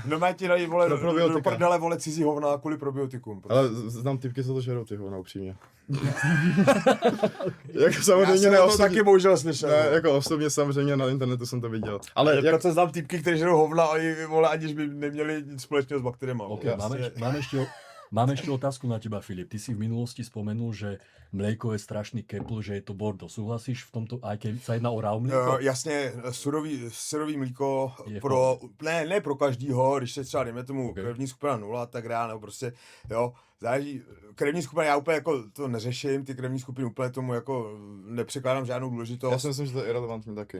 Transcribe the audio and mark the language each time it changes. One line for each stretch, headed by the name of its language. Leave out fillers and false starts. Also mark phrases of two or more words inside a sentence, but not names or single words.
Czech: No má ti dají, vole, do prdele, vole, cizí hovna kvůli probiotikům. Ale znám typky, co to žerou, ty hovna, upřímně. Jako samozřejmě já jsem to taky bohužel slyšel. Ne, jako osobně samozřejmě na internetu jsem to viděl. Ale jak to znám týpky, kteří žerou hovna a vole, aniž by neměli nic společného s bakteriemi. Okay,
Slovak: máme ešte otázku na teba, Filip. Ty si v minulosti spomenul, že mlieko je strašný kepl, že je to bordo. Súhlasíš v tomto, aj keď sa jedná o raw mlieko?
Czech: Jasně, surový mlíko ne pro každýho, když se třeba dejme tomu krevní skupina 0 a tak dále, nebo prostě, jo, záleží, krevní skupina, já úplně jako to neřeším, ty krevní skupiny úplně tomu jako nepřekládám žádnou důležitost. Já si myslím, že to je irrelevantní taky.